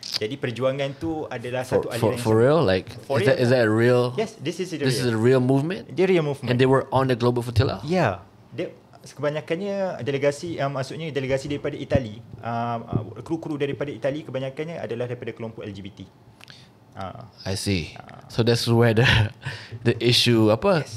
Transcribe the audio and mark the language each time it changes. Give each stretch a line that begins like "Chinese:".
Malay: Jadi perjuangan tu adalah satu aliran
English: for real, like is that a real? Yes, this is a real movement.
Malay: Dia
English: real movement. And they were on the Global Flotilla.
Malay: Yeah, kebanyakannya delegasi maksudnya delegasi daripada Itali, kru-kru daripada Itali kebanyakannya adalah daripada kelompok LGBT.
English: I see. So that's where the issue
Malay: apa?